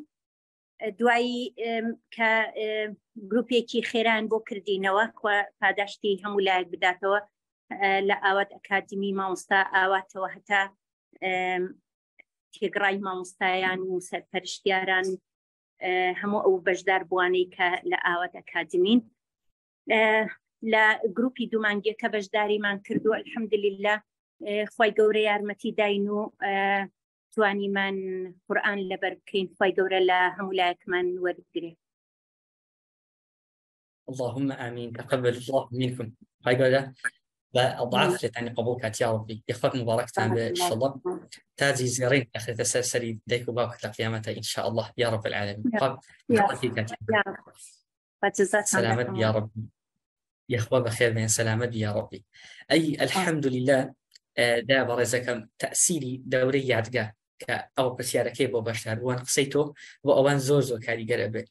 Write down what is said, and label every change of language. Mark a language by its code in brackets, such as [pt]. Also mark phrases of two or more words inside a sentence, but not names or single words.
[ckb] دوایی کە گروپێکی خێران بۆ کردینەوە پاداشتی هەموو لایەک بداتەوە لە ئاوات ئەکادمی مامۆستا ئاواتەوە هەتا تێگڕای مامۆستایان و سەرپەرشتیاران هەموو ئەو بەشدار بوانەی کە لە ئاوات ئەکادمین. لە گروپی دوومانگیەکە بەشداریمان کردو الحەمدولله خوای گەورە یارمەتی داین و توانیمان قورئان لەبەر بکەین. خوای گەورە لە هەموو لایەکمان وەرگرێ. [ar] اللهم آمين. تقبل الله منكم. [ckb] خوای گەورە بە ئەضعاف لێتانی قبول کات [ar] یا ربی. [ckb] یەخوات مبارەکتان بێ ئینشەڵڵا. تاجی زێڕین ئەخرێتە سەری دایک و باوکت لە قیامەتە ئینشاءالله [ar] یا رب العالمین. [ckb] سلامت [ar] یا ربی. [ckb] یەخوا بەخێر بێن، سلامت [ar] یا ربی. [ckb] ئەی الحەمدولله دا بەڕێزەکەم تەئسیری دەورەی یادگا کە ئەو پرسیارەکەی بۆ بەشدار بووان قسەی تۆ بۆ ئەوان زۆر کاریگەرە بێت.